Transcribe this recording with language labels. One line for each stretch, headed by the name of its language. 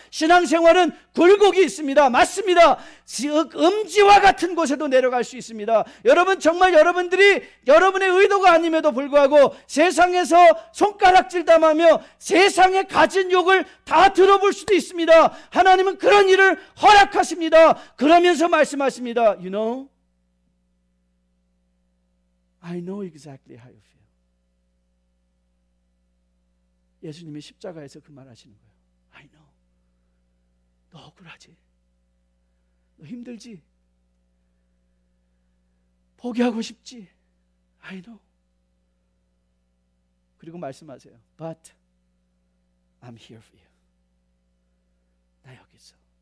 Korean: 신앙생활은 굴곡이 있습니다. 맞습니다. 음지와 같은 곳에도 내려갈 수 있습니다. 여러분 정말 여러분들이 여러분의 의도가 아님에도 불구하고 세상에서 손가락질 당하며 세상에 가진 욕을 다 들어볼 수도 있습니다. 하나님은 그런 일을 허락하십니다. 그러면서 말씀하십니다.
English: You know, I know exactly how you feel.
Korean: 예수님이 십자가에서 그 말 하시는 거예요.
English: I know.
Korean: 너 억울하지? 너 힘들지? 포기하고 싶지.
English: I know.
Korean: 그리고 말씀하세요.
English: But I'm here for you.
Korean: 나 여기 있어.